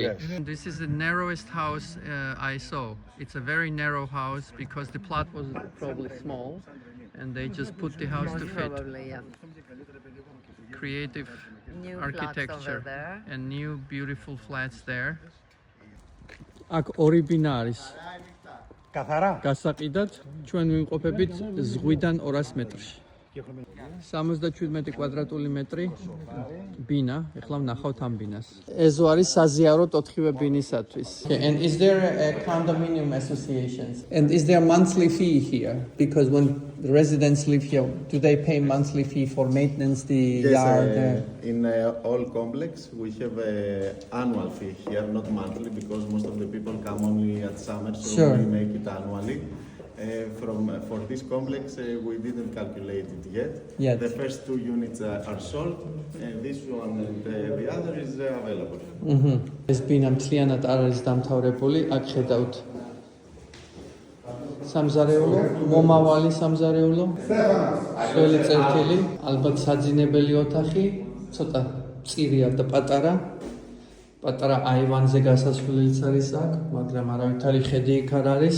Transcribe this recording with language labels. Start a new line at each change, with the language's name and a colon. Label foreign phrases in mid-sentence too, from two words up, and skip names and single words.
English: Yes. This is the narrowest house I saw. It's a very narrow house because the plot was probably small and they just put the house to fit. Probably, yeah. Creative New architecture flats over there. and new beautiful flats there.
Georgian: აქ ორი ბინა არის. Καθαρά. გასაყიდად ჩვენ ვიმყოფებით ზღვიდან 200 მეტრში. 77 კვადრატული მეტრი ბინა, ეხლა ვნახავთ ამ ბინას. ეს არის საზიაროთ 4-ვე ბინისათვის.
English: And is there a condominium associations? And is there monthly fee here? Because when the residents live here, do they pay monthly fee for maintenance the yard? In all complex, we have an annual fee here, not monthly, because most of the people come only at summer, so Sure. we make it annually. For this complex, we didn't calculate it yet. Yet. The first 2 units are sold, and this one and the other is available.
Georgian: ეს ბინა მთლიანად არ არის დამთავრებული, აქ ხედავთ სამზარეულო, მომავალი სამზარეულო, სველი წერტილი, ალბათ საძინებელი ოთახი, ცოტა მწირია და პატარა აივანზე გასასვლელიც არის აქ, მაგრამ არავითარი ხედი იქ არ არის.